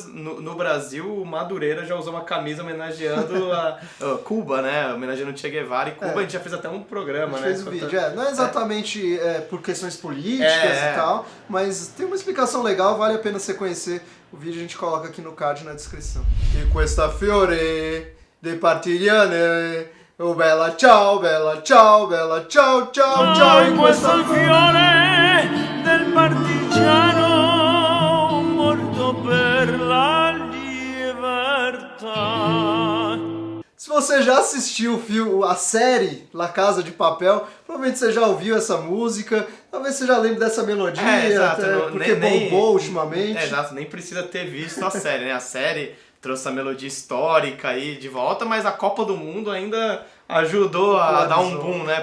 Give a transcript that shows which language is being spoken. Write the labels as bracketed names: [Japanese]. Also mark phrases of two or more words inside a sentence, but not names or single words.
[Portuguese] No Brasil, o Madureira já usou uma camisa homenageando a Cuba, né? Homenageando o Che Guevara e Cuba. A gente já fez até um programa, né? Fez o vídeo. Não é exatamente por questões políticas e tal, mas tem uma explicação legal, vale a pena você conhecer. O vídeo a gente coloca aqui no card na descrição. [Italian] E questa fiore de partigiane. Oh bella ciao, tchau, tchau, tchau. In questo fiore del partigiano morto per la libertà. [Portuguese] Se você já assistiu a série La Casa de Papel, provavelmente você já ouviu essa música, talvez você já lembre dessa melodia, exato, porque bombou ultimamente. Exato, nem precisa ter visto a série, né? A série trouxe a melodia histórica aí de volta, mas a Copa do Mundo ainda ajudou a dar um boom, né?